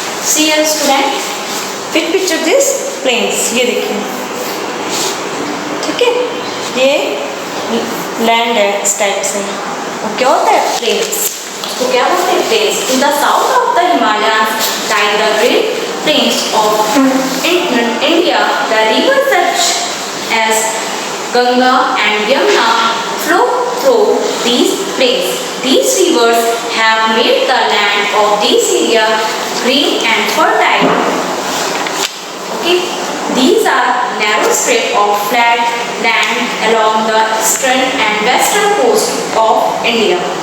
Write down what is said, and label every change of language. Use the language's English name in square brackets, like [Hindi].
[English] See here student, which picture this? Plains. [Hindi] ये देखिए, ठीक है, ये लैंड है इस टाइप से, वो क्या होता है? प्लेन्स. तो क्या बोलते हैं? Planes. [English] In the south of the Himalayas lie the great plains of India. The rivers such as Ganga and Yamuna flow through these plains. These rivers have made the land of this area green and fertile. Okay. These are narrow strip of flat land along the eastern and western coast of India.